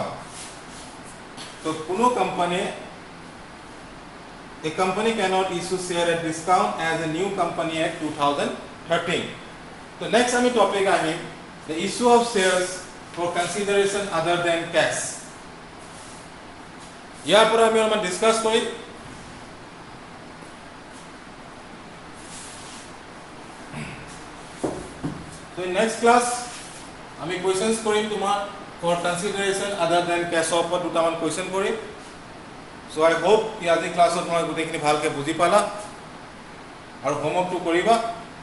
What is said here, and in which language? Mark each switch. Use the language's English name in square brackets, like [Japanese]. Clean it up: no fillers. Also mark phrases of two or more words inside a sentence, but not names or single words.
[English] So কোনো a company cannot issue share at discount as a new Company Act 2013. So next আমি topic আহিম the issue of shares for consideration other than cash. [Assamese] ইয়াৰ পৰা আমি অলপমান ডিসকাস কৰিম। [English] So in next class [Assamese] আমি কোয়েশ্চনস কৰিম তোমাৰ [English] for consideration other than cash [Assamese] ওপৰত দুটামান কোয়েশ্চন কৰিম। [English] So I hope [Assamese] কি আজি ক্লাছত মই গোটেইখিনি ভালকে বুজি পালা আৰু হোমৱৰ্কটো কৰিবা।